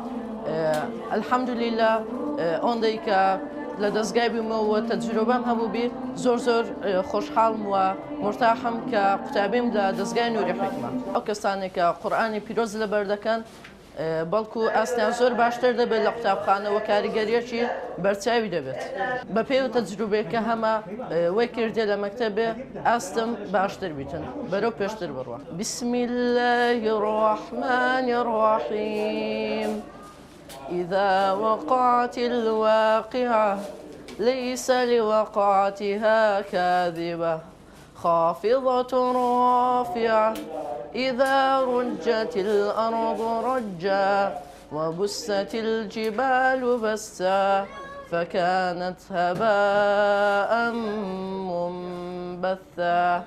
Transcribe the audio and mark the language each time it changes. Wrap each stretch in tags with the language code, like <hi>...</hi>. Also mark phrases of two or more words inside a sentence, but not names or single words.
<ckb>ئەلحەمدولیلا ئەوەندەی کە لە دەستگای بوومەوە تەجروبەم هەبوو بێ زۆر خۆشحاڵم و مرتاحم کە قوتابیم لە دەستگای نوری حکمە. ئەو کەسانێک کە قورئانی پیرۆز لەبەر دەکەن بەڵکو ئاستیان زۆر باشتر دەبێت لە قوتابخانەوە کاریگەریەکی بەرچاوی دەبێت.</ckb> <ku>بە پێی و تەجروبێکە هەمە وەی کردێ لە مەکتەبێ ئاستم باشتر بیتن بەرەو پێشتر بڕوە.</ku> <ar>بسم الله الرحمن الرحیم. إذا وقعت الواقعة ليس لوقعتها كاذبة خافضة رافعة إذا رجت الأرض رجا وبست الجبال بسا فكانت هباء منبثا.</ar>